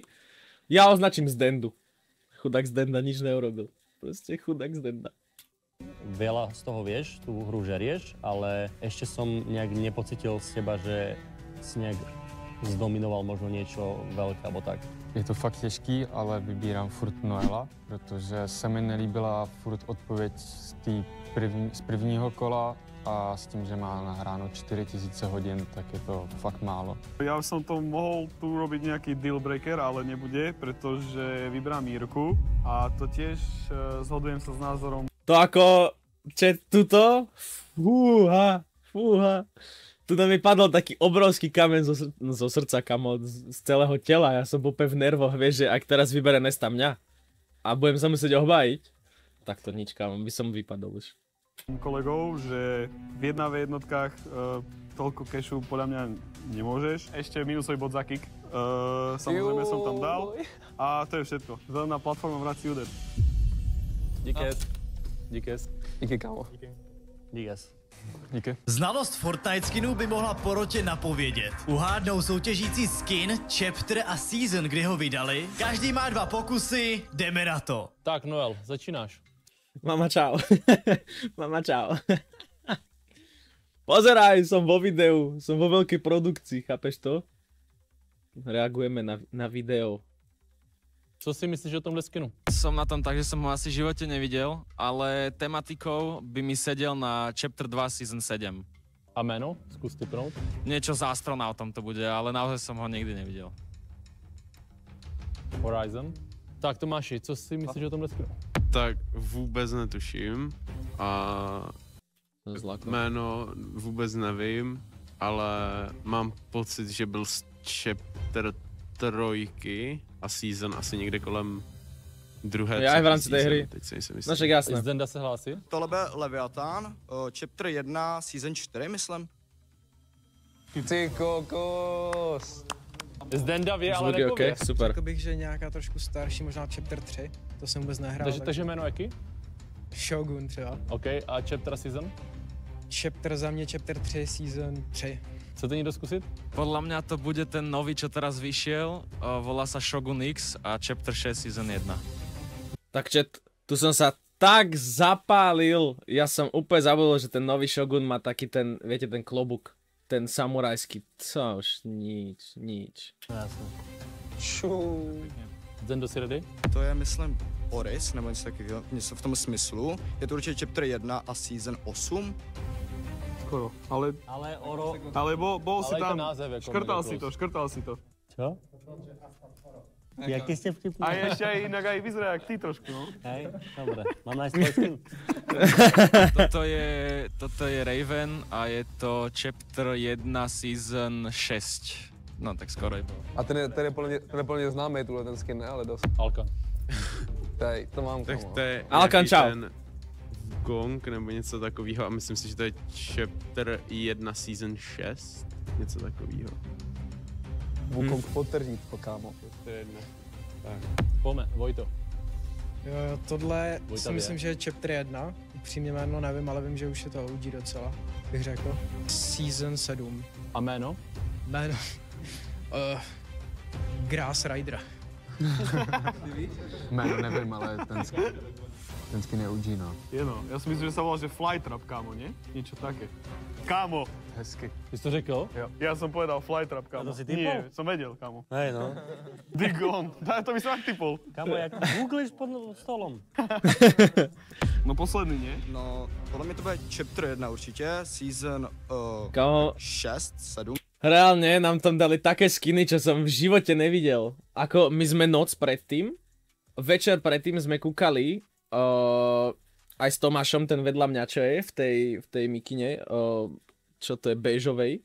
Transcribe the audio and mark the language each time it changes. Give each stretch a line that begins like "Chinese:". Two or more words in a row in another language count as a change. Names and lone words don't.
Slovak: Ja označím z Dendu. Chudák z Denda nič neurobil. Proste chudák z Denda. Veľa z toho vieš, tú hru žerieš, ale ešte som nejak nepocitil z teba, že si nejak zdominoval možno niečo veľké alebo tak.
Czech: Je to fakt těžký, ale vybírám furt Noela, protože se mi nelíbila furt odpověď z prvního kola a s tím, že má nahráno 4000 hodin, tak je to fakt málo.
Slovak: Ja som to mohol tu robiť nejaký
English: deal breaker,
Slovak: ale nebude, pretože vybrám Jirku a to tiež zhodujem sa s názorom. To ako, tuto, fúha. Tuto mi padol taký obrovský kameň zo srdca, kamo, z celého tela. Ja som úplne v nervoch, vieš, že ak teraz vybere Nesta mňa a budem sa musieť obhájiť, tak to nič, kamo, by som vypadol už. Kolegov, že v 1v1 toľko cashu podľa mňa nemôžeš. Ešte minusový bod za kick. Samozrejme som tam dal. A to je všetko.
Czech: Zelená platforma vrací úder. Díkes. Díky, kámo. Díkes. Díky. Znalost Fortnite skinů by mohla porotě napovědět. Uhádnou soutěžící skin, chapter a season, kdy ho vydali. Každý má 2 pokusy, jdeme na to. Tak, Noel, začínáš.
Slovak: Mama čau. Mama čau. Pozeraj, som vo videu, som vo veľkej produkcii, chápeš to? Reagujeme na video.
Czech: Co si myslíš o tomhle skinu?
Slovak: Som na tom tak, že som ho asi v živote nevidel, ale tematikou by mi sedel na Chapter 2 Season 7.
Czech: A jméno? Zkus tipnout.
Slovak: Niečo s astronautom to bude, ale naozaj som ho nikdy nevidel. Horizon.
Czech: Tak Tomáši, co si myslíš o tomhle skinu? Tak vůbec netuším a jméno vůbec nevím, ale mám pocit, že byl z Chapter 3 a season asi někde kolem druhé. Já i v rámci té hry. Teď si nejsem jistý.
Slovak: No však jasné.
Czech: Zdenda se hlásí? Tohle bude Leviathan, chapter 1, season 4, myslím. Ty kokos. Zdenda ví, ale Zvuky, nepoví. okay, super. Řekl bych, že nějaká trošku starší, možná chapter 3. To jsem vůbec nehrál. Takže jméno jaký? Shogun třeba. OK, a chapter season? Chapter za mě chapter 3, season 3. Chcete někdo zkusit?
Slovak: Podľa mňa to bude ten nový, čo teraz vyšiel. Volá sa Shogun X a Chapter 6 Season 1. Tak chat, tu som sa tak zapálil. Ja som úplne zabudol, že ten nový Shogun má taký ten, viete, ten klobúk. Ten samurajský. Co už, nič. Jasne. Zendo, si ready?
Czech: To je, myslím, Oris, nebo něco takového, něco v tom smyslu. Je to určitě chapter 1 a season 8. Skoro, ale Oro...
Slovak: Ale bol si Ale tam,
Czech: ten název jako
Slovak: škrtal si to. Čo? Jaký ste vtipný? A ešte aj inak aj vyzerá jak ty trošku, no. Hej, dobre. Mám nájsť tvoj skin? Toto je Raven a je to Chapter 1 Season 6. No tak skoro je to.
Czech: A ten je plně známý, tuhle ten skin, ne? Ale dost. Alkan. Tady, to mám, Tak
Slovak: kamo.
Czech: to je Alkan, nějaký čau. ten Gong nebo něco takového a myslím si, že to je Chapter 1 Season 6. Něco takového. Wukong podtržít, kámo. Pojďme, Vojto. Jo, tohle Vojta
Slovak: si vie.
Czech: myslím, že je chapter 1. Upřímně jméno nevím, ale vím, že už je to OG docela, bych řekl. Season 7. A jméno? Jméno. Grass Rider. Jméno nevím, ale ten skin je OG, no.
Slovak: Je no, ja si myslím, že sa volá, že Flytrap, kámo, nie? Niečo také. Kámo!
Czech: Hezky. Ty jsi to řekl? Jo.
Slovak: Ja som povedal Flytrap, kámo. A to si typol? Nie, som vedel, kámo. Hej, no. Digon, to by som tak typol. Kámo, jak googliš pod stolom. No posledný, nie?
Czech: No, podle mě to bude chapter 1 určitě, season
Slovak: Kámo,
Czech: 6, 7.
Slovak: reálne nám tam dali také skiny, čo som v živote nevidel. Ako my sme noc predtým, večer predtým sme kúkali, aj s Tomášom, ten vedľa mňa, čo je v tej mikine, čo to je bežovej.